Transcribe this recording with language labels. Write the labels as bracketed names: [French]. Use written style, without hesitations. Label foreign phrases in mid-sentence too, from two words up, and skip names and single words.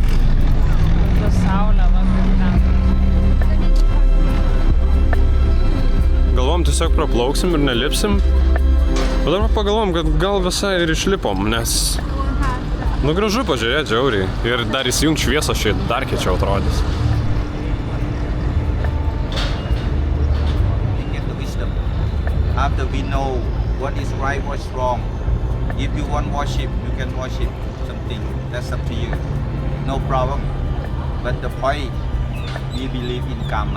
[Lithuanian] Ta saulė, va, kaip ten. Galvom tiesiog praplauksim ir nelipsim. Bet dabar pagalvom, kad gal visai ir išlipom, nes... Nu gražu pažiūrėti žiauriai. Ir dar įsijungt šviesą šiai dar kiečiau atrodys. [English] Get the wisdom. After we know what is right, what's wrong. If you want worship, you can worship something. That's up to you. No problem. But the point, we believe in karma.